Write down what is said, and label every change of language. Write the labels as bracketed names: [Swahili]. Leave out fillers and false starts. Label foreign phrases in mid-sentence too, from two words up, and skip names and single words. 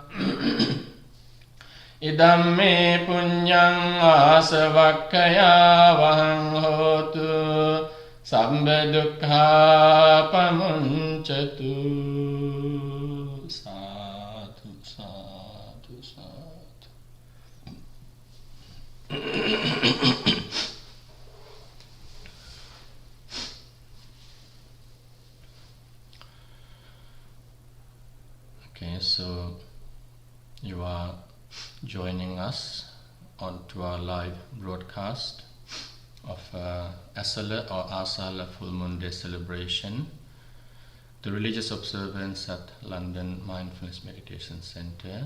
[Pali] Idam me punyang asavakkaya vahang hotu Samba dukkha pamunchatu Sadhu, sadhu, sadhu [English] Okay, so you are joining us onto our live broadcast of Esala or Asalha Full Moon Day celebration, the religious observance at London Mindfulness Meditation Center.